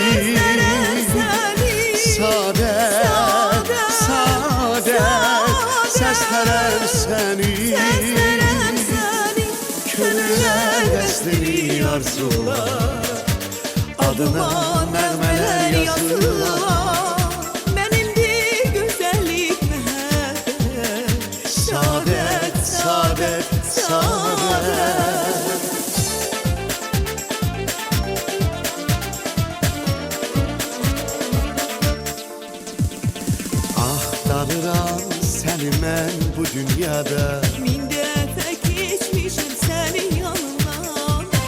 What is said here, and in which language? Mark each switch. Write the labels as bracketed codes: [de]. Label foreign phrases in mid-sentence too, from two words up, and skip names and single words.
[az] Sade, sade, səslərəm səni. Könüllər bəsləyir arzular, adına nəğmələr yazırlar. [tr] Benimdir güzellik mehabbet, [az] Saadet, saadet, saadet. Axtarıram səni mən bu dünyada. Min dəfə keçmişim sənin yanından.